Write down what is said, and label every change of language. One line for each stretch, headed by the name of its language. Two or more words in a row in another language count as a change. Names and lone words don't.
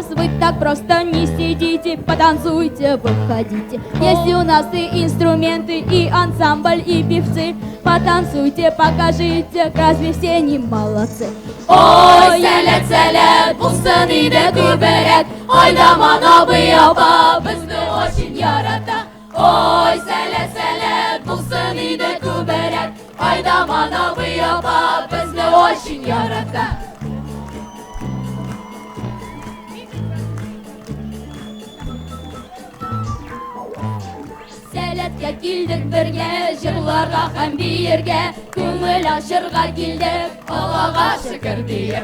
Russian: Вы так просто не сидите, потанцуйте, выходите. Есть у нас и инструменты, и ансамбль, и певцы. Потанцуйте, покажите, разве все не молодцы? Ой,
Tatar: сәлет, сәлет, булсын иде күберәк. Айдаман абый апа, безне очень ярата. Ой, сәлет, сәлет, булсын иде күберәк. Айдаман абый апа, безне очень ярата. Сәләткә килдек бергә, җырларга һәм биергә, күңел ачырга килдек, Аллага шөкер диеп.